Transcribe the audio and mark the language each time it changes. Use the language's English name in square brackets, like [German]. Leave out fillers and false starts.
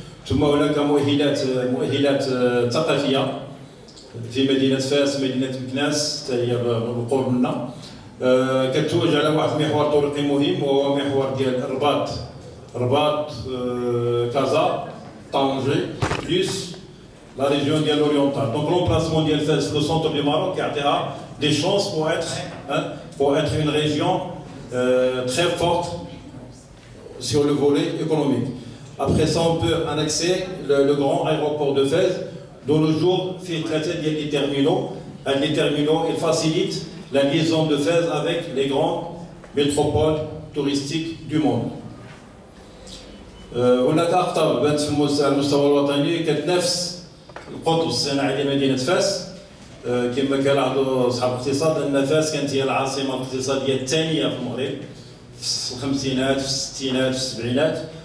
[Arabic] ثم هناك مؤهلات ثقافية في مدينة فاس، مدينة مكناس حتى هي بالقرب منا، كتوجه على واحد المحور طرقي مهم وهو محور ديال رباط كازا طنجة بلس [French] la région de l'oriental. Donc l'emplacement de Fès, le centre du Maroc, a des chances pour être une région très forte sur le volet économique. Après ça, on peut annexer le grand aéroport de Fès. De nos jours, il y a des terminaux, ils facilitent la liaison de Fès avec les grandes métropoles touristiques du monde. [Arabic] هناك أخطار بانت في المستوى الوطني كتنافس القطب الصناعي لمدينة فاس. كما كان عنده أصحاب الاقتصاد أن فاس كانت هي العاصمة الاقتصادية الثانية في المغرب في الخمسينات، في الستينات، في السبعينات.